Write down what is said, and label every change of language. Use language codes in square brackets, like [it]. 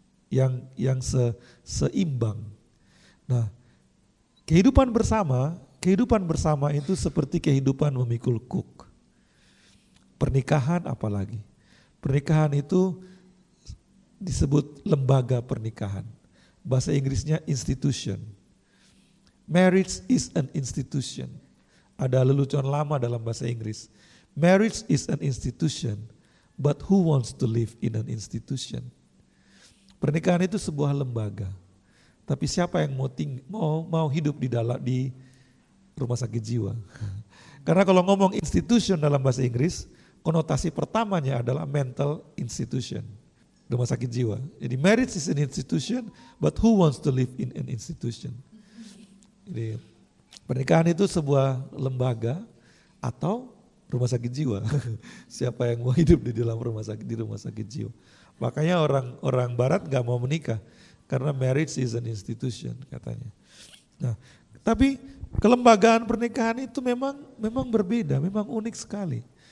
[id] Yang seimbang. Nah, kehidupan bersama itu seperti kehidupan memikul kuk. Pernikahan apalagi. Pernikahan itu disebut lembaga pernikahan. Bahasa Inggrisnya institution. [en] Marriage is an institution. [id] Ada lelucon lama dalam bahasa Inggris. [en] Marriage is an institution, but who wants to live in an institution? [id] Pernikahan itu sebuah lembaga. Tapi siapa yang mau hidup di rumah sakit jiwa? Karena kalau ngomong institution dalam bahasa Inggris, konotasi pertamanya adalah mental institution, rumah sakit jiwa. Jadi [en] marriage is an institution, but who wants to live in an institution? [id] Jadi pernikahan itu sebuah lembaga atau rumah sakit jiwa. Siapa yang mau hidup di dalam rumah sakit jiwa? Makanya orang Barat gak mau menikah karena [en] marriage is an institution [id] katanya. Nah, tapi kelembagaan pernikahan itu memang berbeda, memang unik sekali.